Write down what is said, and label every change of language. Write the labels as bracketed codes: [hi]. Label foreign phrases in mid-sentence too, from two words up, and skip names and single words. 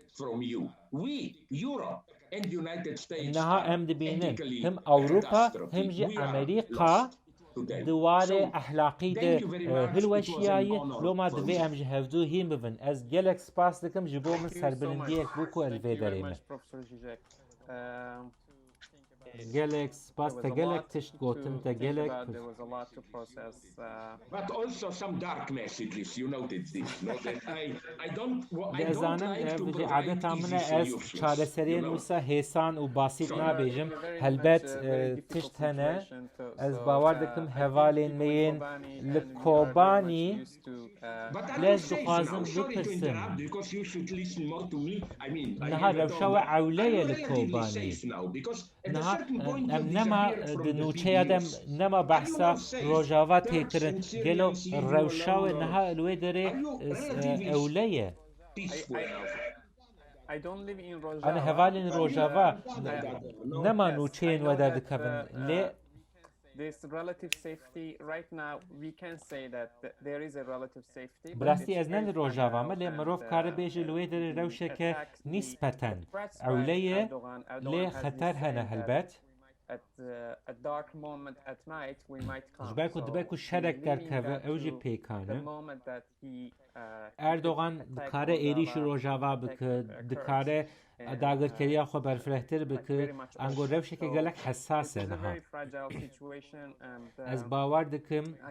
[ku] niha em dibînin him Ewropa him jî Amerîka di warê ehlaqî de hilweşiyaye loma divê em ji hevdû hîn bibin ez gelek spas dikim ji bo min serbilindiyek bû ku li vê derê me gelek spas te gelek tişt gotin te gelek [en] but also some dark messages you noted this no that I don't like to [ku] adeta min ez çareseriyên wisa hêsan û basît nabêjim helbet tişt hene ez bawer dikim hevalên me yên li Kobanî lê ez dixwazim bipirsim niha rewşa we ewle ye li Kobanî niha em nema di nûçeya de nema behsa rojava têkirin gelo rewşa we niha li wê derê ewle ye Em hevalên rojava nema nûçeyên we derdikevin lê [en] This relative safety right now we can say that there is a relative safety. [ku] Birastî ez ne li rojava me lê mirov kare bêje li wê derê rewşeke nîspeten ewle ye lê xeter hene helbet ji ber ku dibe ku şerek derkeve ew jî pêkan e Erdogan dikare êrîşî rojava bike dikare dagirkeriya xwe berfirehtir bike ango rewşeke gelek hesas e niha ez bawer dikim